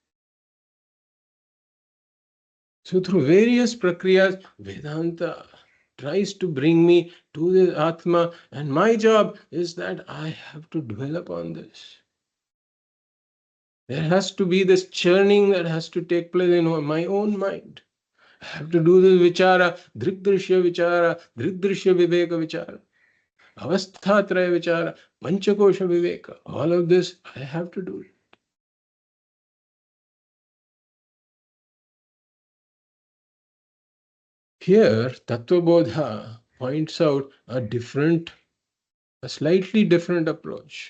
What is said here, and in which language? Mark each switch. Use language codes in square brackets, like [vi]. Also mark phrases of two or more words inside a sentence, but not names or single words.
[en] So through various prakriyas, Vedanta tries to bring me to this Atma, and my job is that I have to dwell upon this. There has to be this churning that has to take place in my own mind. I have to do this [sa] vichara, drigdrishya vichara, drigdrishya viveka vichara, avasthatraya vichara, panchakosha viveka. [en] All of this I have to do. Here, Tattva Bodha points out a slightly different approach.